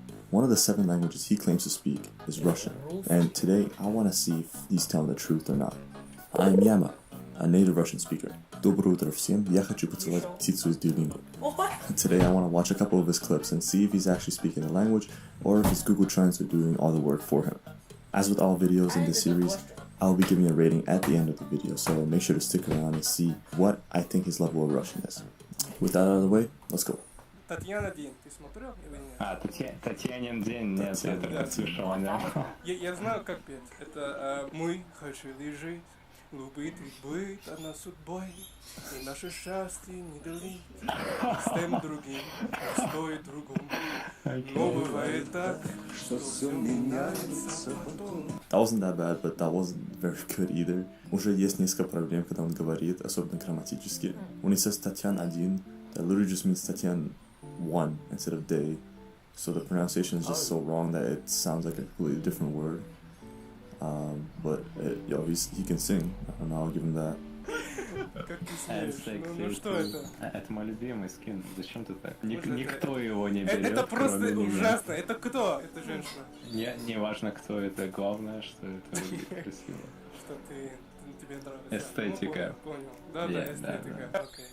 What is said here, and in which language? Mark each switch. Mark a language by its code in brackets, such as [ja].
[en] One of the 7 languages he claims to speak is Russian, and today I want to see if he's telling the truth or not. I'm Yama, a native Russian speaker. [ru] Доброе утро всем, я хочу поцеловать птицу из Duolingo. [en] Today I want to watch a couple of his clips and see if he's actually speaking the language or if it's Google Translate doing all the work for him. As with all videos in this series, I'll be giving a rating at the end of the video, so make sure to stick around and see what I think his level of Russian is. With that out of the way, let's go. [ru] Татьяна Дин, ты смотрел или нет? А, Татьянин день, нет, я это не слышал, да. Я знаю, как петь. Это мы хотели жить, любить ведь быть одной судьбой, и наше счастье не делить с тем другим, стоит другому. Но бывает так, что все меняется потом. [en] That wasn't that bad, but that wasn't very good either. [ru] Уже есть несколько проблем, когда он говорит, особенно грамматически. [en] When he says [ru] Татьян один, [en] that literally just means Татьян one instead of day. So the pronunciation is just so wrong that it sounds like a completely different word. But he can sing, and I'll give him that. [ru] Как ты смеешь? Ну что это? Это мой любимый скин, зачем ты так? Никто его не берет, Это просто кроме меня. ужасно. Это кто? Это женщина. Не важно, кто это, главное, что это выглядит красиво. Что тебе нравится. Эстетика. Ну, понял. Да, эстетика. Окей.